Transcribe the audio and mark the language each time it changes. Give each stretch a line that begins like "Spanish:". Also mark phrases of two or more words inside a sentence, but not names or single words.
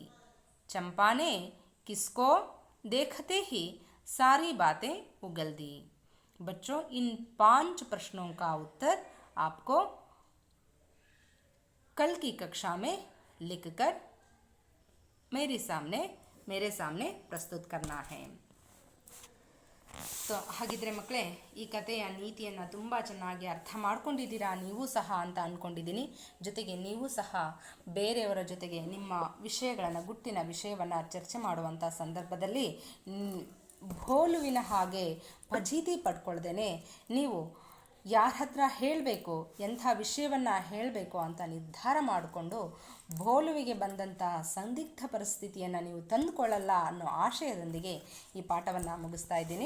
Hindi: चंपा ने किसको देखते ही सारी बातें उगल दी? बच्चों, इन 5 प्रश्नों का उत्तर आपको कल की कक्षा में लिखकर मेरे सामने प्रस्तुत करना है.
Kannada: ಸೊ ಹಾಗಿದ್ರೆ ಮಕ್ಕಳೇ, ಈ ಕಥೆಯ ನೀತಿಯನ್ನು ತುಂಬ ಚೆನ್ನಾಗಿ ಅರ್ಥ ಮಾಡ್ಕೊಂಡಿದ್ದೀರಾ ನೀವು ಸಹ ಅಂತ ಅಂದ್ಕೊಂಡಿದ್ದೀನಿ. ಜೊತೆಗೆ ನೀವು ಸಹ ಬೇರೆಯವರ ಜೊತೆಗೆ ನಿಮ್ಮ ವಿಷಯಗಳನ್ನು, ಗುಟ್ಟಿನ ವಿಷಯವನ್ನು ಚರ್ಚೆ ಮಾಡುವಂಥ ಸಂದರ್ಭದಲ್ಲಿ ಭೋಲುವಿನ ಹಾಗೆ ಫಜೀತಿ ಪಡ್ಕೊಳ್ದೇನೆ ನೀವು ಯಾರ ಹತ್ರ ಹೇಳಬೇಕು, ಎಂಥ ವಿಷಯವನ್ನು ಹೇಳಬೇಕು ಅಂತ ನಿರ್ಧಾರ ಮಾಡಿಕೊಂಡು ಭೋಲುವಿಗೆ ಬಂದಂಥ ಸಂದಿಗ್ಧ ಪರಿಸ್ಥಿತಿಯನ್ನು ನೀವು ತಂದುಕೊಳ್ಳಲ್ಲ ಅನ್ನೋ ಆಶಯದೊಂದಿಗೆ ಈ ಪಾಠವನ್ನು ಮುಗಿಸ್ತಾ ಇದ್ದೀನಿ.